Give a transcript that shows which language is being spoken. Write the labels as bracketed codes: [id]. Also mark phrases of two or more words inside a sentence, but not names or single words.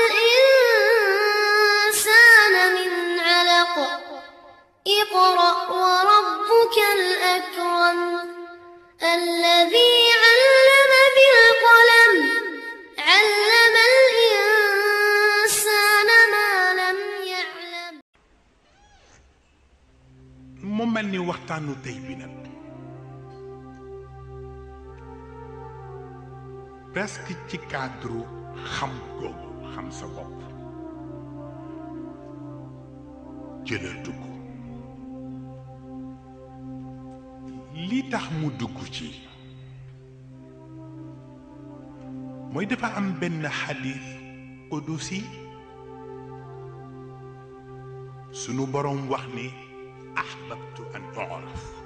[ar] الإنسان من علق اقرأ وربك الأكرم الذي علم بالقلم علم الإنسان ما لم يعلم. [wo] mu mel ni waxtaanu tey bi nag presque ci cadre xam googu xam sa bopp jëla dugg li tax mu dugg ci mooy dafa am benn xadiis qudusi sunu boroom wax ni [ar] أحببت أن أعرف